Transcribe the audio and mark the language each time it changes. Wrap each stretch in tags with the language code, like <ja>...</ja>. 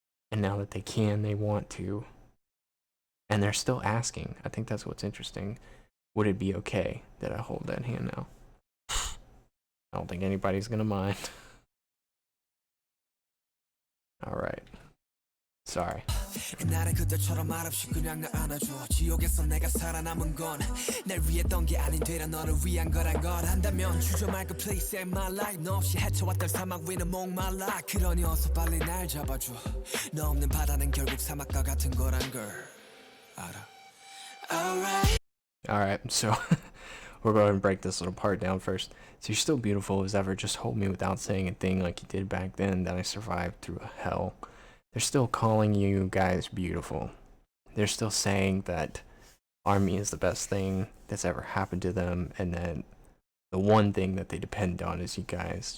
<en>And now that they can, they want to. And they're still asking. I think that's what's interesting. Would it be okay that I hold that hand now? I don't think anybody's gonna mind. Alright. Sorry.</en> <ko>그날의 그때처럼 말없이 그냥 날 안아줘. 지옥에서 내가 살아남은 건 날 위했던 게 아닌 되려 너를 위한 거란 걸 한다면 주저 말고</ko> <en>please save my life.</en> <ko>너 없이 헤쳐왔던 사막 위는 목말라. 그러니 어서 빨리 날 잡아줘. 너 없는 바다는 결국 사막과 같은 거란 걸 알아.</ko> <en>Alright, so we'll go ahead and break this little part down first. So you're still beautiful as ever. Just hold me without saying a thing like you did back then, that I survived through hell. They're still calling you guys beautiful. They're still saying that Army is the best thing that's ever happened to them, and that the one thing that they depend on is you guys.</en>